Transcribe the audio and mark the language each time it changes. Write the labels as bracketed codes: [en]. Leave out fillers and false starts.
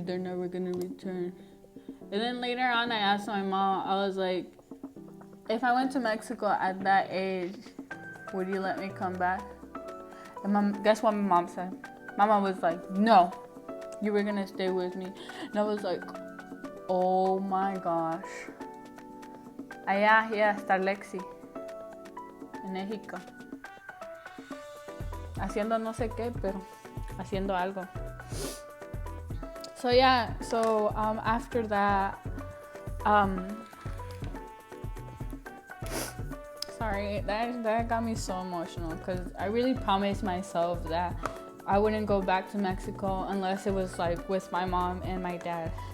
[en] They're never going to return. And then later on, I asked my mom, I was like, if I went to Mexico at that age, would you let me come back? And guess what my mom said? My mom was like, no, you were going to stay with me. And I was like, oh my gosh. [es] Allá ya está Lexi, en México, haciendo no sé qué, pero haciendo algo. [en] So yeah, so after that, sorry, that got me so emotional because I really promised myself that I wouldn't go back to Mexico unless it was like with my mom and my dad.